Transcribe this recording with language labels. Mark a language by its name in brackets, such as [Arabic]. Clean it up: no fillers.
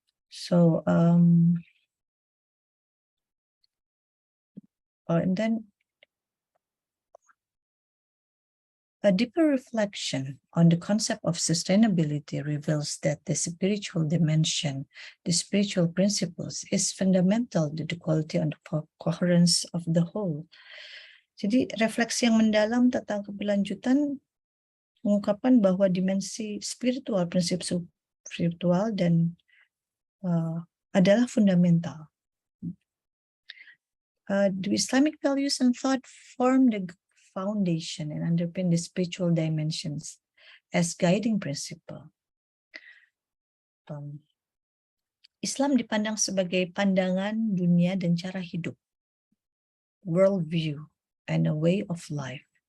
[English] So and then a deeper reflection on the concept of sustainability reveals that the spiritual dimension, the spiritual principles, is fundamental to the quality and coherence of the whole. [Indonesian] Jadi refleksi yang mendalam tentang keberlanjutan mengungkapkan bahwa dimensi spiritual, prinsip spiritual dan adalah fundamental [English] The Islamic values and thought form the foundation and underpin the spiritual dimensions as guiding principle. [Indonesian] Islam dipandang sebagai pandangan dunia dan cara hidup, [English] worldview, and a way of life.